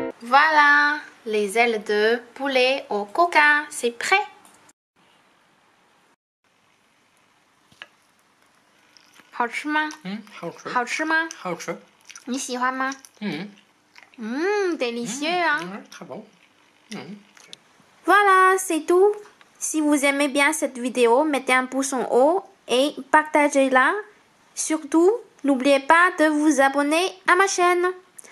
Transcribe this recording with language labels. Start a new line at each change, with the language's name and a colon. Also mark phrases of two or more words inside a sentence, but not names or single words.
French: Voilà, les ailes de poulet au coca, c'est prêt.
Chinese: 好吃吗？好吃。好吃吗？好吃。你喜欢吗 ？
French: délicieux, hein? Très bon. Voilà, c'est tout. Si vous aimez bien cette vidéo, mettez un pouce en haut et partagez-la. Surtout, n'oubliez pas de vous abonner à ma chaîne.